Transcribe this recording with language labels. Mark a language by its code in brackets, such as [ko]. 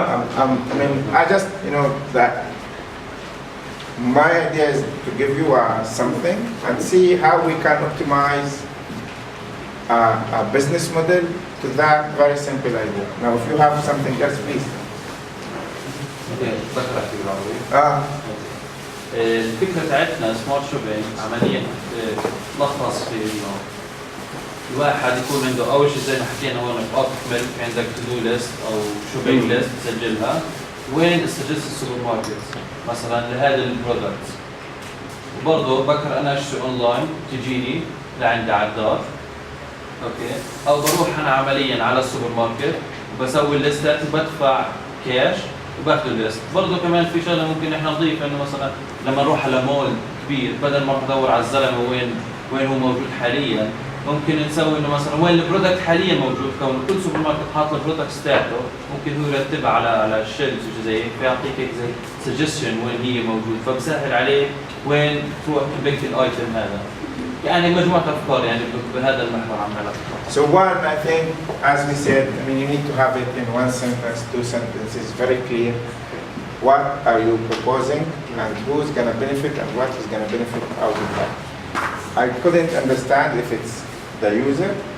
[en] I mean, I just that my idea is to give you something and see how we can optimize a business model to that very simple idea. Now, if you have something else, please. [ar] بقرا في العربي. الفكرة بتاعتنا سمارت شوبينج عمليا تلخص في انه الواحد يكون عنده اول شيء زي ما حكينا هون في عندك تو دو ليست او شوبينج ليست تسجلها وين استجلس السوبر ماركت مثلا لهذا البرودكت وبرضه بكر انا اشتري اونلاين تجيني لعندي على الدار اوكي او بروح انا عمليا على السوبر ماركت وبسوي الليستات وبدفع كاش وباخذ الليست، برضه كمان في شغله ممكن احنا نضيف انه مثلا لما نروح على مول كبير بدل ما نروح ندور على الزلمه وين هو موجود حاليا، ممكن نسوي انه مثلا وين البرودكت حاليا موجود، كونه كل سوبر ماركت حاط البرودكت تاعته، ممكن هو يرتبها على الشيلز وشي زي هيك، فيعطيك هيك زي سجستشن وين هي موجود، فبسهل عليك وين تروح تبيك الايتم هذا. يعني مجموعة أفكار يعني بهذا المحور عم. [en] So one, I think, as we said, I mean, you need to have it in one sentence, two sentences, very clear. What are you proposing and who's going to benefit and what is going to benefit out of that? I couldn't understand if it's the user